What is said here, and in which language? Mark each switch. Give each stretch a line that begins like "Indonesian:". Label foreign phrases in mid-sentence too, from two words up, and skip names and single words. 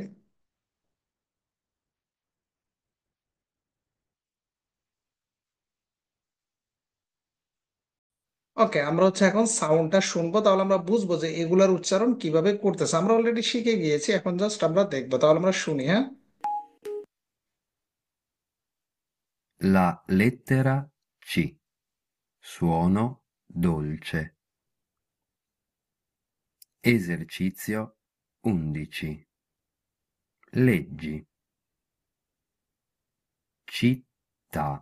Bangla: ওকে, আমরা হচ্ছে এখন সাউন্ডটা শুনবো, তাহলে আমরা বুঝবো যে এগুলার উচ্চারণ কিভাবে করতেছে। আমরা অলরেডি শিখে গিয়েছি, এখন জাস্ট আমরা দেখবো। তাহলে আমরা শুনি, হ্যাঁ।
Italian: La lettera C. Suono dolce. Esercizio 11. Leggi. Città.